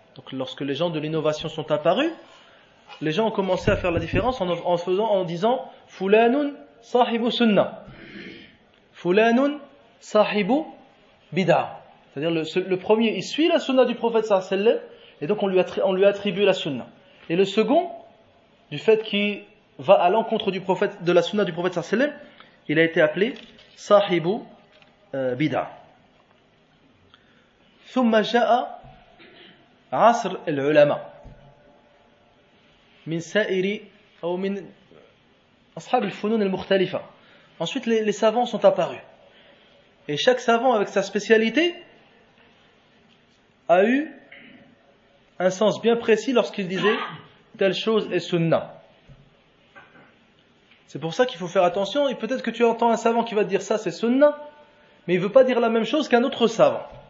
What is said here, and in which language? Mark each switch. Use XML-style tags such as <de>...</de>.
<fr>Donc lorsque les gens de l'innovation sont apparus, les gens ont commencé à faire la différence en disant</fr> <ar>fulanun sahibu sunna, fulanun sahibu bid'ah.</ar> <fr>C'est-à-dire le premier, il suit la sunna du prophète</fr> <ar>sallallahu alayhi wa sallam,</ar> <fr>et donc on lui attribue la sunna. Et le second, du fait qu'il va à l'encontre du prophète, de la sunna du prophète</fr> <ar>sallallahu alayhi wa sallam,</ar> <fr>il a été appelé</fr> <ar>sahibu bid'ah. ثم جاء عصر العلماء من سائر أو من أصحاب الفنون المختلفة.</ar> <fr>Ensuite, les savants sont apparus. Et chaque savant, avec sa spécialité, a eu un sens bien précis lorsqu'il disait telle chose est sunna. C'est pour ça qu'il faut faire attention. Et peut-être que tu entends un savant qui va te dire ça c'est sunna, mais il ne veut pas dire la même chose qu'un autre savant.</fr>